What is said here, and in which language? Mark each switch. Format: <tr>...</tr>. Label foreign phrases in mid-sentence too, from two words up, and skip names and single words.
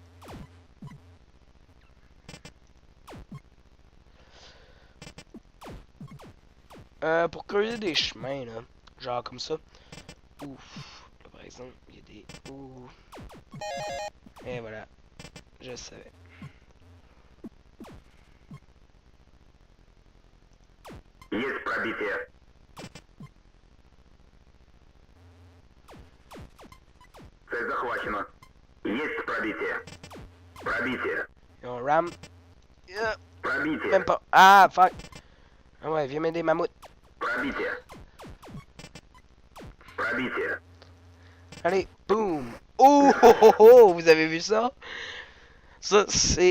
<fr>Pour creuser des chemins, là, genre comme ça. Ouf, là, par exemple, il y a des... Ouh. Et voilà, je savais.</fr> <ru>Есть пробитие. Цель захвачена. Есть пробитие. Пробитие.</ru> <fr>Et on ram.</fr> <ru>Пробитие.</ru> <fr>Même pas. Ah, fuck. Ah ouais, viens m'aider, mammouth.</fr> <ru>Пробитие. Пробитие.</ru> <fr>Allez, boum. Oh, oh, oh, oh, vous avez vu ça? Ça, c'est...</fr>